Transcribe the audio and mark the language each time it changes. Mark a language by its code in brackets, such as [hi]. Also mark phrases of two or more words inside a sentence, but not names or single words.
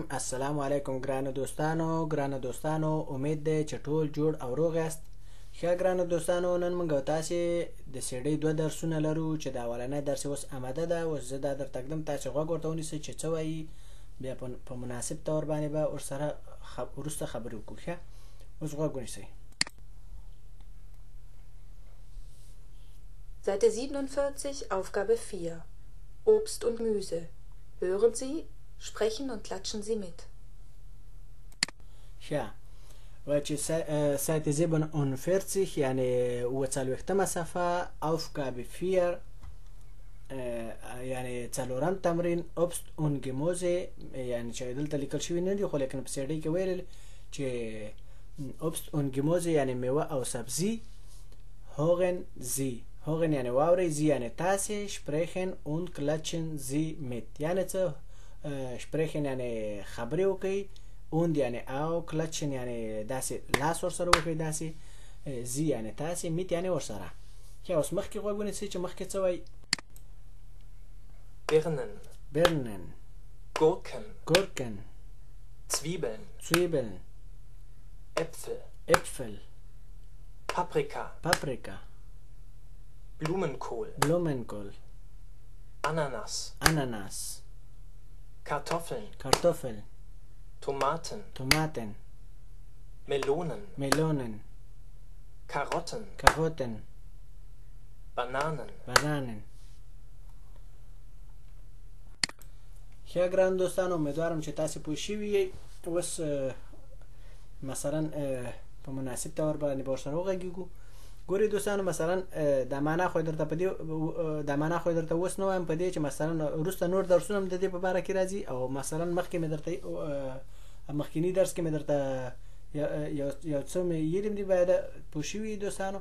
[ps] السلام علیکم ګرانو دوستانو امید ده چې ټول جوړ او روغ یاست. ښه ګرانو دوستانو، نن موږ تاسو د سیډي 2 درسونه لرو چې دا اولنی درس اوس آماده ده. اوس زه دا درته ږدم، تاسو غوږ ورته ونیسئ چې څه وایي، بیا په مناسب طور باندې به ورسره وروسته خبرې وکړو. ښه، اوس غوږ ونیسئ. [de] Seite 47, Aufgabe 4. Obst und Gemüse. Hören Sie, sprechen und klatschen Sie mit. [ps] ښه، وایي چې سایت 47 یعنی 40 صفحه Aufgabe 4 یعنی څلورم تمرین [de] Obst und Gemüse، [ps] یعنی چې دلته لیکل شوي نه دي خو لیکن په سیډي کې ویل چې [de] Obst und Gemüse [ps] یعنی میوه او سبزی. [de] hören Sie hören [ps] یعنی واورئ، Sie یعنی تاسې، [de] sprechen und klatschen Sie mit [ps] یعنی څه، sprechen یعنی خبرې وکړئ، und یعنی او، klatschen یعنی داسې لاس ورسره وکړئ داسې، Sie یعنی تاسې، mit یعنی ورسره. ښه، اوس مخکې غوږ ونیسئ چې مخکې څه وایي. [de] Birnen Gurken Zwiebeln Äpfel Paprika Blumenkohl Ananas Kartoffeln Tomaten Melonen Karotten Bananen. [ps] ښه ګران دوستانو، امیدوارم چې تاسو پوه شوي یئ. اوس مثلا په مناسب طور باندې به ورسره وغږیږو. ګورئ دوستانو، مثلا دا معنا خو درته اوس نه وایم په دې چې مثلا وروسته نور درسونه هم د دې په باره کې راځي، او مثلا مخکې مې درته مخکینی درس کې مې درته یو څه مې ویلي دي، باید پوه شوي دوستانو.